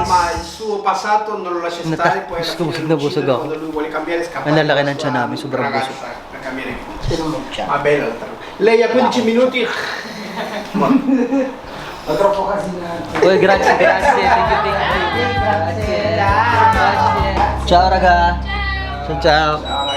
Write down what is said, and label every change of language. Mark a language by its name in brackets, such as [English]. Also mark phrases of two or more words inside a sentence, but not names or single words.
[Italian] vita, ma il suo passato non lo lascia stare, poi alla fine [Filipino] Busog [Italian] lo [Filipino] na [Italian] uccide [Filipino] busog ako. [Italian] quando lui vuole cambiare scappare [Filipino] Ang lalaki [Italian] dalla [Filipino] ng [Italian] sua [Filipino] tiyan namin, sobrang [Italian] ragazza [Filipino] busog. [Italian] per cambiare vita. Ma bella la trama. Lei a 15 minuti Uy, grazie, grazie. [English] Thank you, thank you. [Italian] Grazie. Ciao, raga. Ciao, ciao.